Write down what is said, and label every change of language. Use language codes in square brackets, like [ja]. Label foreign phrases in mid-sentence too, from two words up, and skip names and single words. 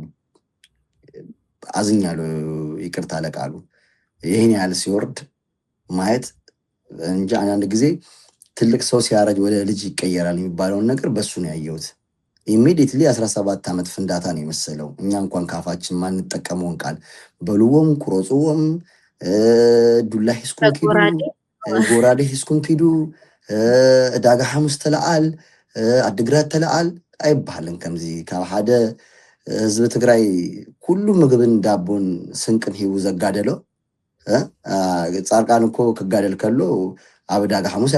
[am] አዝኛለሁ። ይቅርታ ለቃሉ ይህን ያህል ሲወርድ ማየት እንጂ አንዳንድ ጊዜ ትልቅ ሰው ሲያረጅ ወደ ልጅ ይቀየራል የሚባለውን ነገር በሱ ነው ያየሁት። ኢሚዲየትሊ 17 ዓመት ፍንዳታ ነው የመሰለው። እኛ እንኳን ካፋችን ማንጠቀመውን ቃል [ti] በልዎም ቁረጽዎም ዱላ ሂስኩም ኪዱ ጎራዴ ሂስኩም ኪዱ ዕዳጋ ሐሙስ ተለዓል አድግራት ተለዓል አይባልም። ከምዚ ካብ ሓደ ህዝቢ ትግራይ ኩሉ ምግብን ዳቦን ስንቅን ሂቡ ዘጋደሎ ጻድቃን እኮ ክጋደል ከሎ ኣብ ዕዳጋ ሐሙስ